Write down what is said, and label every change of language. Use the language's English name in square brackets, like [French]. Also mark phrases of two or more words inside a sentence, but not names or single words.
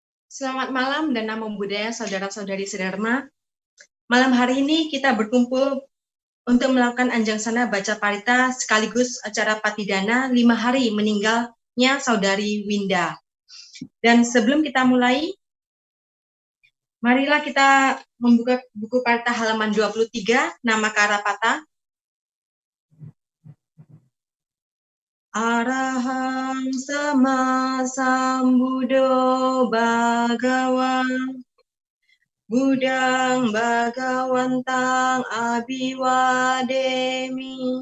[Indonesian] Selamat malam dan [Pali] namo buddhaya [Indonesian] saudara-saudari sedharma. Malam hari ini kita berkumpul untuk melakukan anjangsana baca parita sekaligus acara patidana 5 hari meninggalnya saudari Winda. Dan sebelum kita mulai, marilah kita membuka buku parita halaman 23, nama Karapata. [Pali] Arahang sama sambuddho bhagawa Buddhang Bhagawantang Abhiwademi